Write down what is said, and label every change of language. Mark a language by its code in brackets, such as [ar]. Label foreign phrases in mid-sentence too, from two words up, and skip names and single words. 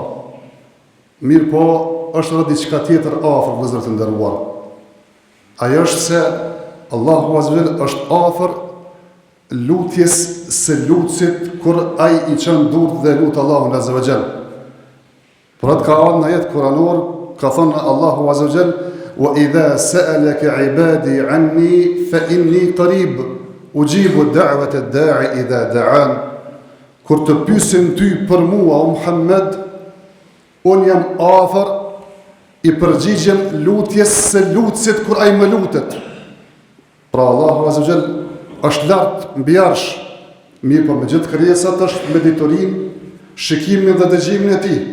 [sq] Mirë po, është edhe diçka tjetër afër, vëllezër të nderuar. Ajo është se [ar] الله عز وجل [sq] është afër lutjes së lutësit kur ai i çon durr dhe lut Allahun [ar] عز وجل. [sq] Por atë ka ardhur në jetë kuranor, ka thënë [ar] الله عز وجل: "وإذا سألك عبادي عني فإني قريب أجيب دعوة الداع إذا دعان." [sq] Kur të pyesin ty për mua, o Muhammed, unë jam afër, i përgjigjem lutjes së lutësit kur ai më lutet. Pra [ar] الله عز وجل [sq] është lartë mbi arsh, mirë po me gjithë krijesat është me diturin, shikimin dhe dëgjimin e tij.